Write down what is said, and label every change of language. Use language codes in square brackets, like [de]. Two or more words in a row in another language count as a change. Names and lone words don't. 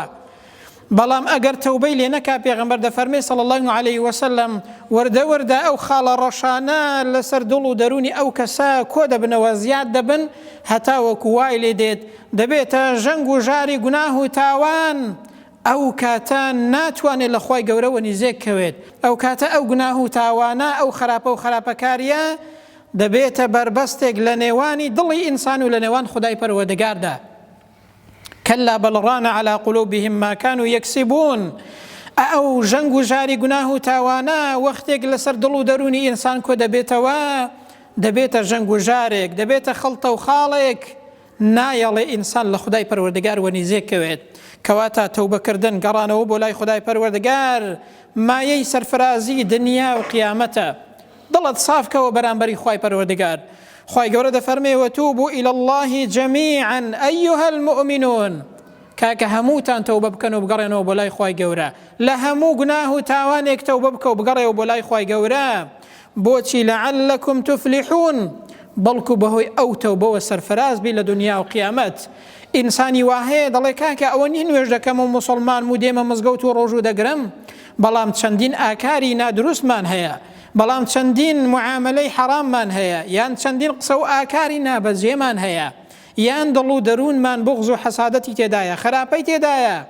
[ckb] بەڵام ئەگەر تەوبەی لێ نەکا، پێغەمبەر دەفەرمێ [ar] صلی الله عليه وسلم: [ckb] وەردە وەردە ئەو خاڵە ڕەشانە لەسەر دڵ و دەرونی ئەو کەسە کۆ دەبنەوە، زیاد دەبن، هەتا وەکو وای لێ دێت دەبێتە ژەنگ و ژاری گوناه و تاوان. ئەو کاتە ناتوانێت لە خوای گەورەوە نزیک کەوێت. ئەو کاتە ئەو گوناه و تاوانە، ئەو خراپە و خراپەکاریە دەبێتە بربەستێک لە نێوانی دڵی ئینسان و لە نێوان خودای پەروەردگاردا. [ar] كلا بل ران على قلوبهم ما كانوا يكسبون. [ckb] ئەو ژەنگ و ژاری گوناه و تاوانە وەختێک لەسەر دڵ و دەرونی ئینسان کۆ دەبێتەوە، دەبێتە ژەنگ و ژارێک، دەبێتە خەڵتە و خاڵێک، نایەڵێ ئینسان لە خودای پەروەردگار وەنیزێک کەوێت. کەواتە تەوبەکردن، گەڕانەوە بۆ لای خودای پەروەردگار، مایەی سەرفرازی دنیا و قیامەتە. دڵت صافکەوە بەرامبەری خوای پەروەردگار. خوای گەورە دەفەرمێ: [ar] وتوبوا إلى الله جميعا أيها المؤمنون. [ckb] کاکە هەمووتان تەوبە بکەن و بگەڕێنەوە بۆ لای خوای گەورە، لە هەموو گوناه و تاوانێک تەوبە بکە و بگەڕێەوە بۆ لای خوای گەورە. بۆچی؟ [ar] لعلكم تفلحون، [ckb] بەڵکو بەهۆی ئەو تەوبەوە سەرفراز بی لە دنیا و قیامەت. ئینسانی واهەیە دەڵێ کاکە ئەوە نی نوێژ دەکەم و موسڵمان و دێمە مزگەوت و ڕۆژوو دەگرم، بەڵام چەندین ئاکاری نادروستمان هەیە، بەڵام چەندین معاملەی حەراممان هەیە، یان چەندین قسە و ئاکاری نابەجێمان هەیە، یان دڵ و دەروونمان بغز و حەسادەتی تێدایە، خراپەی تێدایە.